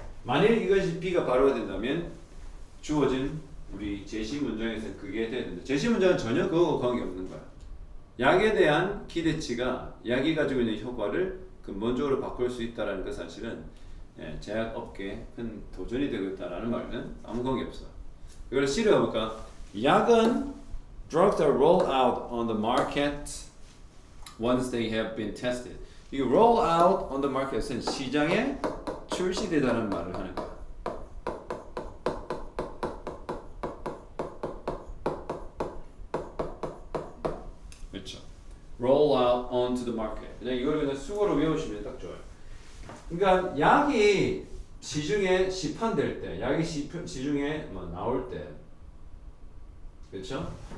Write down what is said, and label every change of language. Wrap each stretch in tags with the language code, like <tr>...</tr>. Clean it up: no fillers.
<ko>만일 이것이 B가 바로가 된다면 주어진 우리 제시 문장에서 그게 돼야 된다. 제시 문장은 전혀 그거와 관계없는 거야. 약에 대한 기대치가 약이 가지고 있는 효과를 근본적으로 바꿀 수 있다는 그 사실은 제약업계에 큰 도전이 되고 있다는 말은 아무 관계없어. 이걸 C로 가볼까? 약은</ko> <en>drugs are rolled out on the market once they have been tested.</en> <ko>이</ko> <en>roll out on the market</en> <ko>은 시장에 출시되다는 말을 하는 거야.</ko> <en>그렇죠. roll out onto the market.</en> <ko>그냥 이걸 그냥 수거로 외우시면 딱 좋아요. 그러니까 약이 시중에 시판될 때, 약이 시중에 뭐 나올 때, 그렇죠?</ko>